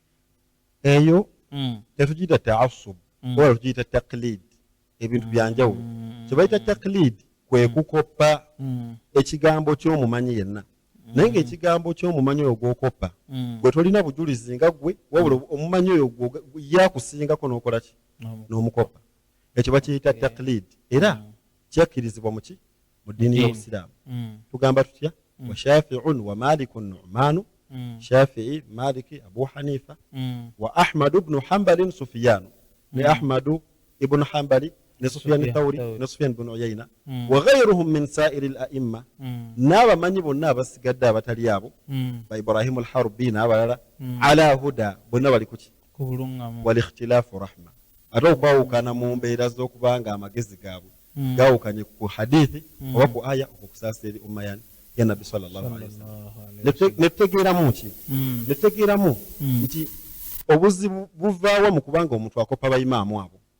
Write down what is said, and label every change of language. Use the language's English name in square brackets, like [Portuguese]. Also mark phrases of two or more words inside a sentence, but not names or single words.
[Ganda] eyo tetugiyita taasubu oba tugiyita taklid ebintu byanjawulo kyebayita taklid kwe kukoppa ekigambo ky'omumanyi yenna naye ng'ekigambo ky'omumanyi oyo gw'okoppa gwe tolina bujulizi nga gwe wabula omumanyi oyo yakusingako n'okola ki n'omukoppa ekyo bakiyita taklid era kyakkirizibwa muki mu ddiini y'obusiraamu tugamba tutya [Arabic] وشافعي ومالك [Ganda] nu'manu shafii maliki abu hanifa wa ahmadu bnu hambalin sufiyanu ne ahmadu ibnu hambali ne sufyan thawri ne sufyan bnu uyayna [Arabic] وغيرهم من سائر الأئمة [Ganda] n'abamanyi bonna abasigadde abatali abo ba ibrahimu al-harbi n'abalala [Arabic] على هدى [Ganda] bonna bali kuki [Arabic] والاختلاف رحمة [Ganda] ate okwawukana mu mbeera z'okubanga amagezi gaabwe gaawukanye ku hadithi oba ku aya okusaasa eri umma yani ya nabbi [Arabic] صلى الله عليه وسلم [Ganda] netutegeeramu ki netutegeeramu nti obuzibu buvaawa mu kubanga omuntu akoppa bayimaamu abo